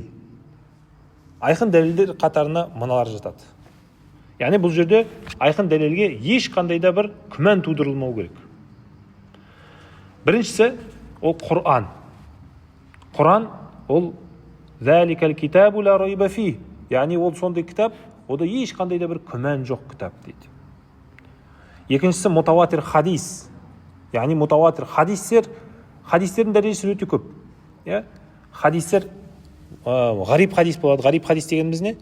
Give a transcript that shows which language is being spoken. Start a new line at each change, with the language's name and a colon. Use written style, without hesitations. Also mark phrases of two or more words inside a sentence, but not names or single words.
Kazakh: Айқын дәлелдер қатарына мыналар жатады. Яғни бұл жерде айқын дәлелге ешқандай да бір күмән тудырылмау керек. Біріншісі ол Құран. Құран ол
Arabic: «ذلك الكتاب لا ريب فيه».
Kazakh: Яғни ол сондай кітап, ода ешқандай да бір күмән жоқ кітап дейді. Екіншісі мутаватир хадис. Яғни мутаватир хадистердің дәрежесі өте көп. Хадистер ғариб хадис болады. Ғариб хадис дегеніміз не?